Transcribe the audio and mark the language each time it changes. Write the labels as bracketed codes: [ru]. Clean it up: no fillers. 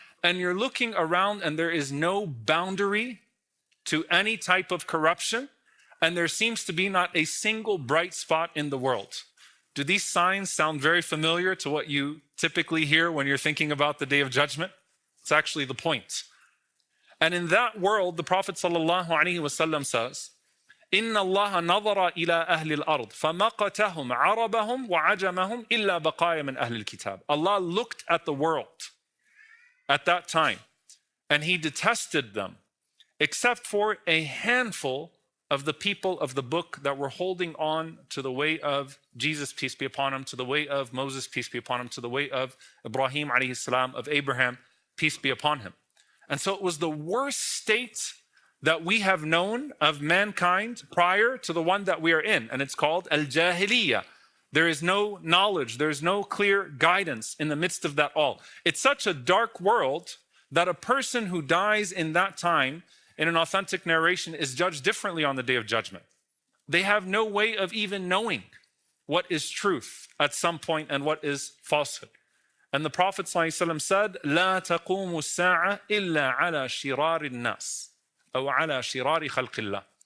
[en] And you're looking around and there is no boundary to any type of corruption, and there seems to be not a single bright spot in the world. Do these signs sound very familiar to what you typically hear when you're thinking about the Day of Judgment? It's actually the point. And in that world, the Prophet ﷺ says, [ar] إِنَّ اللَّهَ نَظَرَ إِلَىٰ أَهْلِ الْأَرْضِ فَمَقَتَهُمْ عَرَبَهُمْ وَعَجَمَهُمْ إِلَّا بَقَايَ مِنْ أَهْلِ الْكِتَابِ. [en] Allah looked at the world at that time, and he detested them, except for a handful of the people of the book that were holding on to the way of Jesus, peace be upon him, to the way of Moses, peace be upon him, to the way of Ibrahim alayhi salam, of Abraham, peace be upon him. And so it was the worst state that we have known of mankind prior to the one that we are in, and it's called al-jahiliyyah. There is no knowledge, there is no clear guidance in the midst of that all. It's such a dark world that a person who dies in that time, in an authentic narration, is judged differently on the Day of Judgment. They have no way of even knowing what is truth at some point and what is falsehood. And the Prophet ﷺ said, [ar] لا تقوم الساعة إلا على شرار الناس أو على شرار خلق الله.